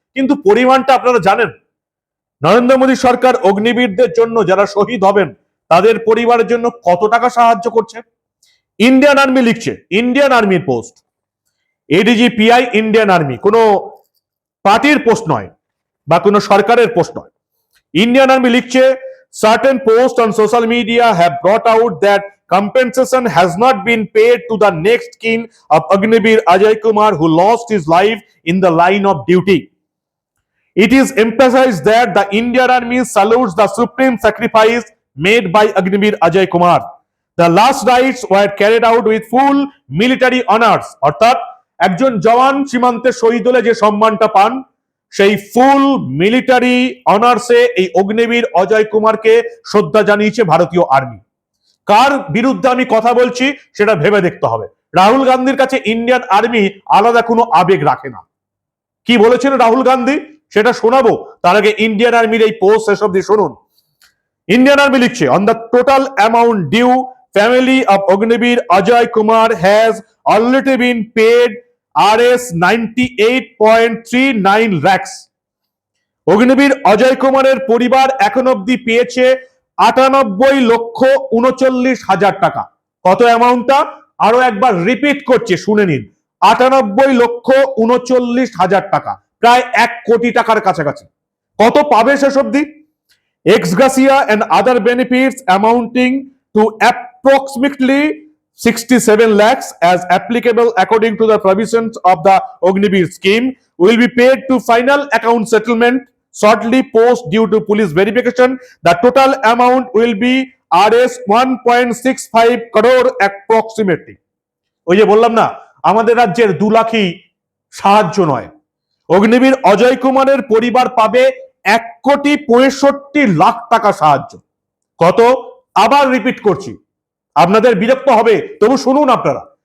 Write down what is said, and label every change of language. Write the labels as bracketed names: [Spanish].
[Bangla] কিন্তু পরিমাণটা আপনারা জানেন? নরেন্দ্র মোদী সরকার অগ্নিবীরদের জন্য, যারা শহীদ হবেন তাদের পরিবারের জন্য কত টাকা সাহায্য করছে? ইন্ডিয়ান আর্মি লিখছে, ইন্ডিয়ান আর্মির পোস্ট, এডিজিপিআই ইন্ডিয়ান আর্মি, কোনো পার্টির পোস্ট নয় বা কোনো সরকারের পোস্ট নয়। ইন্ডিয়ান আর্মি লিখছে, [English] certain posts on social media have brought out that compensation has not been paid to the next kin of Agniveer Ajay Kumar, who lost his life in the line of duty. It is emphasized that the Indian Army salutes the supreme sacrifice made by Agniveer Ajay Kumar. The last rites were carried out with full military honors. [Bangla] অর্থাৎ একজন জওয়ান সীমান্তে শহীদ হলে যে সম্মানটা পান, সেই ফুল military অনার্সে এই অগ্নিবীর অজয় কুমারকে শ্রদ্ধা জানিয়েছে ভারতীয় আর্মি। কার বিরুদ্ধে আমি কথা বলছি সেটা ভেবে দেখতে হবে। রাহুল গান্ধীর কাছে ইন্ডিয়ান আর্মি আলাদা কোনো আবেগ রাখে না। কি বলেছেন রাহুল গান্ধী সেটা শোনাবো, তার আগে ইন্ডিয়ান আর্মির এই পোস্ট শেষ অবধি শুনুন। ইন্ডিয়ান আর্মি লিখছে, [English] On the total amount due family of Agniveer Ajay Kumar has already been paid Rs 98.39 lakhs. [Bangla] Agniveer Ajay কুমারের পরিবার এখন অবধি পেয়েছে 98,39,000 টাকা। কত অ্যামাউন্টটা আরো একবার রিপিট করছে, শুনে নিন, 98,39,000 টাকা, প্রায় 1 কোটি টাকার কাছাকাছি। কত পাবে শেষ অবধি? [English] ex gratia and other benefits amounting to approximately 67 lakhs as applicable according to the provisions of the Agniveer scheme will be paid to final account settlement shortly post due to police verification. The total amount will be Rs 1.65 crore approximately. [Bangla] ওই যে বললাম না, আমাদের রাজ্যের 2 লাখই সাহায্য নয়, অগ্নিবীর অজয় কুমারের পরিবার পাবে 1,65,00,000 টাকা সাহায্য। কত? আবার রিপিট করছি, আপনাদের বিরক্ত হবে তবু শুনুন আপনারা।